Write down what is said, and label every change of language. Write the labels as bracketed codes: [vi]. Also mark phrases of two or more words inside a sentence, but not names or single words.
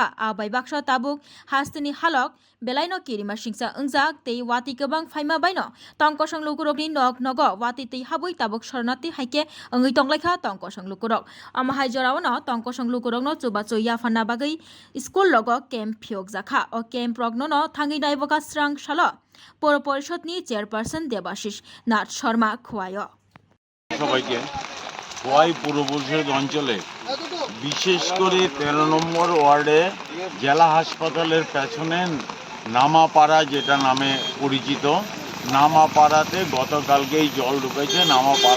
[trp] आबाय बाक्सा ताबुक हास्तिनि हालक बेलायनो किरिमा सिंसा अंजाक तै वाति गोबां फाइमा बायनो तंकसं लुगुरगनि नग नग वाति तै हाबै ताबुक शरणार्थी हाइके अंगै तंलायखा तंकसं लुगुरग अमाहाय जरावनो तंकसं लुगुरगनो चुबाचो याफाना बागै स्कुल रग केम्प फियोग जाखा ओ केम्प रग्ननो थांगै नायबका स्रां साल पौर परिषदनि चेयरपार्सन देबाशिष नाथ शर्मा खुवाय [bn] সবাইকে খোয়াই পৌর পরিষদ অঞ্চলে বিশেষ করে 13 নম্বর ওয়ার্ডে জেলা হাসপাতালের পেছনে নামাপাড়া যেটা নামে পরিচিত নামাপাড়াতে গতকালকেই জল ঢুকেছে নামাপাড়া